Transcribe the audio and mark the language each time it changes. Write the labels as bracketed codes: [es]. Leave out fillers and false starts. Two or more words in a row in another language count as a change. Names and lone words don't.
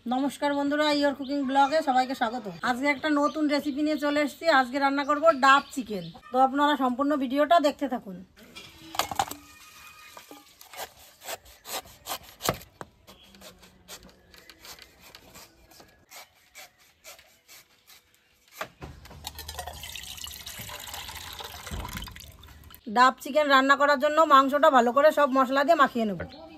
[bn] নমস্কার বন্ধুরা ইয়োর কুকিং ব্লগে সবাইকে স্বাগত। আজকে এক নতুন রেসিপি নিয়ে চলে এসেছি। আজকে রান্না করব ডাব চিকেন। তো আপনারা সম্পূর্ণ ভিডিওটা দেখতে থাকুন। ডাব চিকেন রান্না করার জন্য মাংসটা ভালো করে সব মশলা দিয়ে মাখিয়ে নেব।